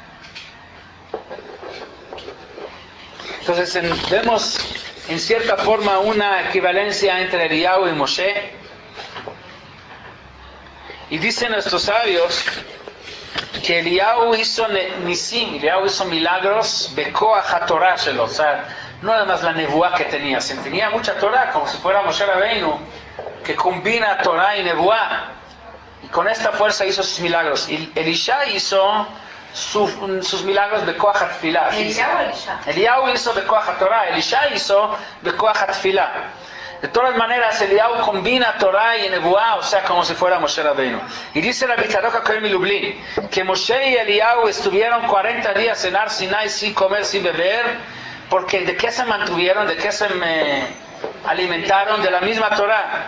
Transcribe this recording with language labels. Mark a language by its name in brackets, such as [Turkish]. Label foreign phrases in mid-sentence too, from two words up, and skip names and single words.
[Spanish] Entonces vemos en cierta forma una equivalencia entre Eliyahu y Moshe. Y dicen nuestros sabios que Eliyahu hizo nisim, Eliyahu hizo milagros [Hebrew] בכח התורה שלו, [Spanish] o sea, no nada más la nebuá que tenía, tenía mucha Torah, como si fuera Moshe Rabbeinu, que combina Torah y nebuá, y con esta fuerza hizo sus milagros. Y Elisha hizo sus milagros [Hebrew] בכח התפילה. [Spanish] Eliyahu hizo [Hebrew] בכח התורה, [Spanish] Elisha hizo [Hebrew] בכח התפילה. [Spanish] De todas maneras, Eliyahu combina Torah y nebuá, o sea, como si fuera Moshe Rabbeinu. Y dice la Tzadok HaKohen Milublin que Moshe y Eliyahu estuvieron 40 días en Har Sinai sin comer, sin beber, porque ¿de qué se mantuvieron? ¿De qué se alimentaron? De la misma Torah.